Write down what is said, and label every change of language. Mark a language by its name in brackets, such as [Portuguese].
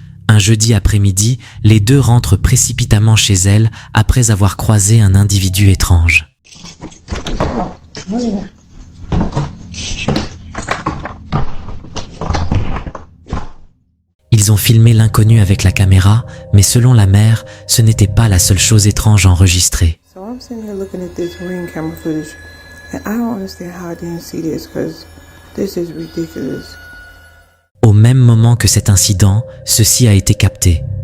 [French] Un jeudi après-midi, les deux rentrent précipitamment chez elles après avoir croisé un individu étrange. Ils ont filmé l'inconnu avec la caméra, mais selon la mère, ce n'était pas la seule chose étrange enregistrée. [English] So I'm sitting here looking at this ring camera footage, and I don't understand how I didn't see this, because this is ridiculous. [French] Au même moment que cet incident, ceci a été capté.